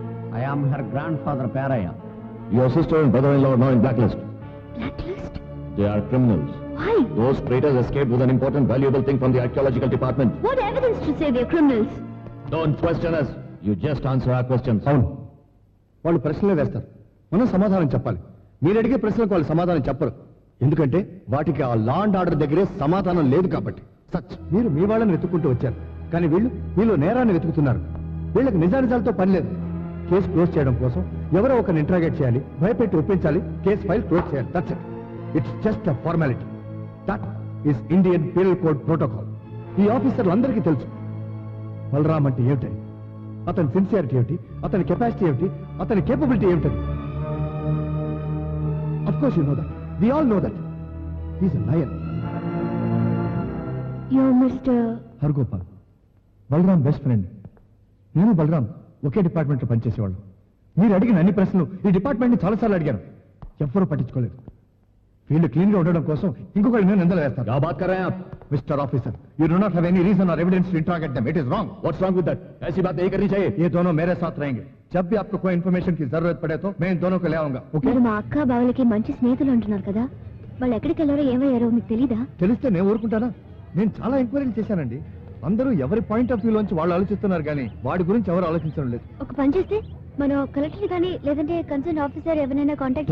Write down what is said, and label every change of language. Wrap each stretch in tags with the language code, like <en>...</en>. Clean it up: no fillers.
<en>I am her grandfather Paraya. Your sister and brother-in-law are now in blacklist. Blacklist? They are criminals. Why? Those traitors escaped with an important, valuable thing from the archaeological department. What evidence to say they're criminals? Don't question us. You just answer our questions.</en> <te>అవును, వాళ్ళు ప్రశ్నలే వేస్తారు, మనం సమాధానం చెప్పాలి. మీరు అడిగే ప్రశ్నలకు వాళ్ళు సమాధానం చెప్పరు, ఎందుకంటే వాటికి ఆ లా అండ్ ఆర్డర్ దగ్గరే సమాధానం లేదు కాబట్టి. సచ్ మీరు మీ వాళ్ళని వెతుక్కుంటూ వచ్చారు, కానీ వీళ్ళు మీలో నేరాన్ని వెతుకుతున్నారు. వీళ్ళకి నిజానిజాలతో పని లేదు. కేసు క్లోజ్ చేయడం కోసం ఎవరో ఒకరిని ఇంట్రాగేట్ చేయాలి, భయపెట్టి ఒప్పించాలి, కేసు ఫైల్ క్లోజ్ చేయాలి.</te> <en>That's it. It's just a formality. That is Indian penal code protocol.</en> <te>ఈ ఆఫీసర్లు అందరికీ తెలుసు బలరామ్ అంటే ఏమిటని, అతని సిన్సియారిటీ ఏమిటి, అతని కెపాసిటీ ఏమిటి, అతని కేపబిలిటీ ఏమిటని.</te> <en>Of course you know that. We all know that. He is a lion. You're Mr.</en> <te>Hargopal, Balram best friend. నేను బలరామ్ ఒకే డిపార్ట్మెంట్లో పనిచేసేవాళ్ళు. మీరు అడిగిన అన్ని ప్రశ్నలు ఈ డిపార్ట్మెంట్ని చాలాసార్లు అడిగాను, ఎవ్వరూ పట్టించుకోలేదు. వీళ్ళు క్లీన్ గా ఉండడం కోసం ఇంకొకళ్ళు నేను నిందలు వేస్తాను.</te> <hi>क्या बात कर रहे हैं आप?</hi> <en>Mister officer, you do not have any reason और evidence to interrogate them. It is wrong. What's wrong with that?</en> <hi>ऐसी बात नहीं करनी चाहिए. ये दोनों मेरे साथ रहेंगे. जब भी आपको कोई इन्फॉर्मेशन की जरूरत पड़े तो मैं इन दोनों को ले आऊंगा. ओके?</hi> <te>మీరు మా అక్క బావలకి మంచి స్నేహితులు అంటున్నారు కదా, వాళ్ళు ఎక్కడికి వెళ్ళారో ఏమయ్యారో మీకు తెలీదా? తెలిస్తే నేను ఊరుకుంటానా? నేను చాలా ఎంక్వైరీలు చేశానండి. అందరూ ఎవరి పాయింట్ ఆఫ్ వ్యూలోంచి వాళ్ళు ఆలోచిస్తున్నారు కానీ వాడి గురించి ఎవరు ఆలోచించడం లేదు. ఒక పని చేస్తే మనం కలెక్టర్ కానీ లేదంటే కన్సర్న్ ఆఫీసర్ ఎవరైనా కాంటాక్ట్</te>